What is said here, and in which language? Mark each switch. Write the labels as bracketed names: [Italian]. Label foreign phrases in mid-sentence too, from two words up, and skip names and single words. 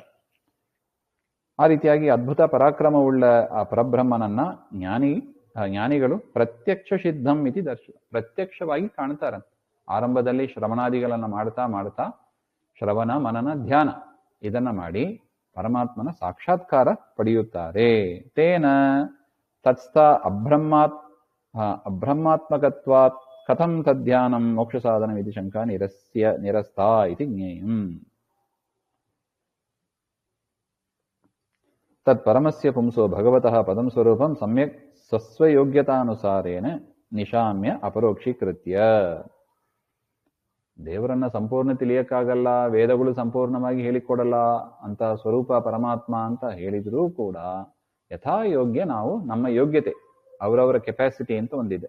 [Kannada] ಆ ರೀತಿಯಾಗಿ ಅದ್ಭುತ ಪರಾಕ್ರಮವುಳ್ಳ ಆ ಪರಬ್ರಹ್ಮನನ್ನ ಜ್ಞಾನಿಗಳು [Sanskrit] ಪ್ರತ್ಯಕ್ಷ ಸಿದ್ಧಂ ಇತಿ [Kannada] ಪ್ರತ್ಯಕ್ಷವಾಗಿ ಕಾಣ್ತಾರಂತೆ. ಆರಂಭದಲ್ಲಿ ಶ್ರವಣಾದಿಗಳನ್ನ ಮಾಡ್ತಾ ಶ್ರವಣ ಮನನ ಧ್ಯಾನ ಇದನ್ನ ಮಾಡಿ ಪರಮಾತ್ಮನ ಸಾಕ್ಷಾತ್ಕಾರ ಪಡೆಯುತ್ತಾರೆ. [Sanskrit] ತೇನ ತತ್ಸ್ಥ ಅಬ್ರಹ್ಮಾತ್ಮಕತ್ವಾತ್ ಕಥಂ ತದ್ಧ್ಯಾನಂ ಮೋಕ್ಷ ಸಾಧನ ಇತಿ ಶಂಕಾ ನಿರಸ್ತಾ ಇತಿ ಜ್ಞೇಯಂ. ತತ್ ಪರಮಸ್ಯ ಪುಂಸೋ ಭಗವತಃ ಪದಂ ಸ್ವರೂಪಂ ಸಮ್ಯಕ್ ಸ್ವಸ್ವಯೋಗ್ಯತಾನುಸಾರೇಣ ನಿಶಾಮ್ಯ ಅಪರೋಕ್ಷೀಕೃತ್ಯ. [Kannada] ದೇವರನ್ನ ಸಂಪೂರ್ಣ ತಿಳಿಯಕ್ಕಾಗಲ್ಲ, ವೇದಗಳು ಸಂಪೂರ್ಣವಾಗಿ ಹೇಳಿಕೊಡಲ್ಲ ಅಂತ ಸ್ವರೂಪ ಪರಮಾತ್ಮ ಅಂತ ಹೇಳಿದ್ರೂ ಕೂಡ ಯಥಾಯೋಗ್ಯ ನಾವು ನಮ್ಮ ಯೋಗ್ಯತೆ, ಅವರವರ ಕೆಪಾಸಿಟಿ ಅಂತ ಒಂದಿದೆ.